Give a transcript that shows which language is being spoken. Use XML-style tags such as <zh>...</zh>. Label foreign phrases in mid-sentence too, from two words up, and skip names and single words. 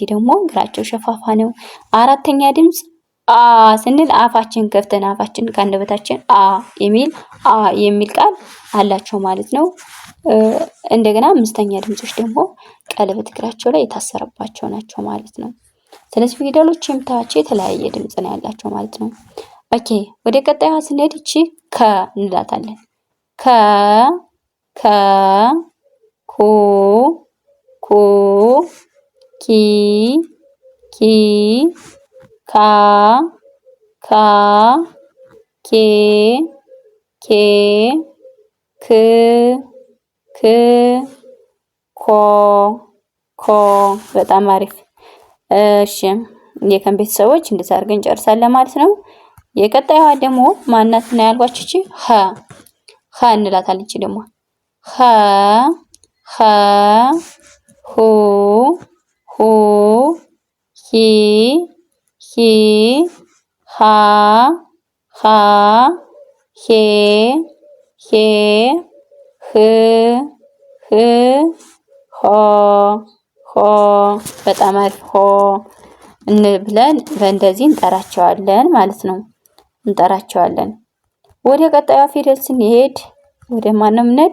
<am>ደግሞ እግራቸው ሸፋፋ ነው። አራተኛ ድምጽ አ ስንል አፋችን ከፍተን አፋችን ከአንደበታችን አ የሚል ቃል አላቸው ማለት ነው። እንደገና አምስተኛ ድምጾች ደግሞ ቀለበት እግራቸው ላይ የታሰረባቸው ናቸው ማለት ነው። ስለዚህ ፊደሎች የምታያቸው የተለያየ ድምጽ ነው ያላቸው ማለት ነው። ኦኬ ወደ ቀጣዩ ስንሄድ እቺ ከ እንላታለን። ከ ኮ ኪ ካ ኬ ክ ኮ። በጣም አሪፍ። እሺ የከን ቤተሰቦች እንደዛ አድርገን ጨርሳለን ማለት ነው። የቀጣዩዋ ደግሞ ማናት ነው ያልኳችሁ? እቺ ሀ እንላታለን። እቺ ደግሞ ሀ ሁ ሂ ሃ ሄ ሆ። በጣም አሪፍ። ሆ ብለን በእንደዚህ እንጠራቸዋለን ማለት ነው። ወደ ቀጣዩ ፊደል ስንሄድ ወደ ማን ነው የምንሄድ?</am>